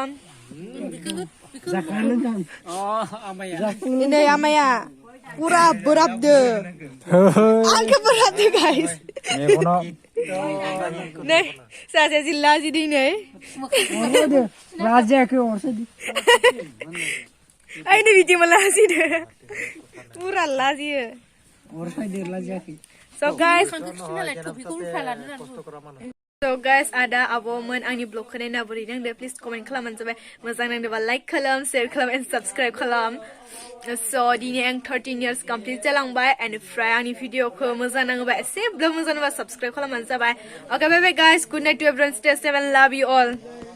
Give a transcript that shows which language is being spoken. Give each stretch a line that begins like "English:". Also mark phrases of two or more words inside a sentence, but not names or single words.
Bodo: नै आमाया पुरा बोराबदो आंखौ बोराबदो गाइस नै सासे जिल्ला जि दिनै राजायाखै अरसायदि आइनो बिदि मा लाजिदो पुरा लाजियो अरसायदि राजायाखै
English: So guys,
Bodo: ada abomen आंनि ब्लगखौ नायना बोरै नांदो
English: please comment
Bodo: खालामबानो जाबाय मोजां नांदोंबा लाइक खालाम शेयार खालाम
English: and subscribe
Bodo: खालाम स' दिनै आं 13 years कमप्लिट जालांबाय एनिफ्राय आंनि भिडिअखौ मोजां नाङोबा एसेब्लाबो मोजां नाङोबा साबस्क्राइब खालामबानो जाबाय
English: Okay, bye bye guys, good night to everyone, stay safe and love you all.